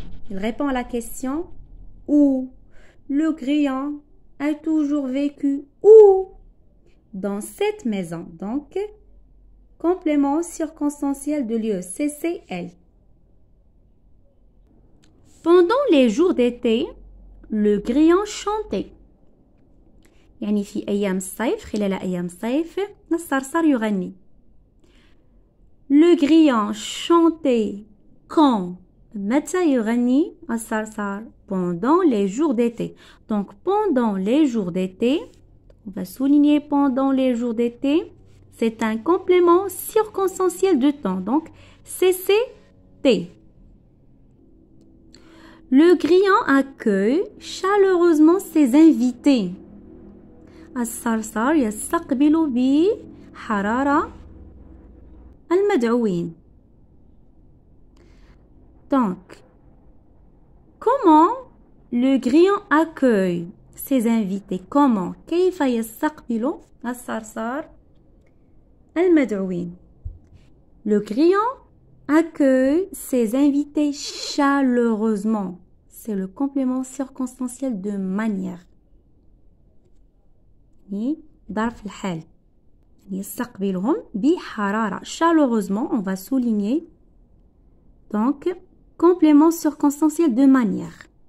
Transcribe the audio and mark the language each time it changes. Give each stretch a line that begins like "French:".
French: Il répond à la question où. Le grillon a toujours vécu où? Dans cette maison. Donc, complément circonstanciel de lieu, CCL. Pendant les jours d'été, le grillon chantait.
Arabic: يعني في أيام الصيف خلال أيام الصيف الصرصار يغني.
French: Le grillon chantait quand?
Arabic: متى يغني الصرصار?
French: Pendant les jours d'été. Donc pendant les jours d'été, on va souligner pendant les jours d'été, c'est un complément circonstanciel de temps. Donc CCT. Le grillon accueille chaleureusement ses invités.
Arabic: الصرصار يستقبل بحرارة المدعوين.
French: Donc, comment le grillon accueille ses invités? Comment?
Arabic: كيف يستقبل الصرصار المدعوين?
French: Le grillon accueille ses invités chaleureusement. C'est le complément circonstanciel de manière.
Arabic: ظرف الحال. يستقبلهم بحرارة.
French: Chaleureusement, on va souligner. Donc, complément circonstanciel de manière.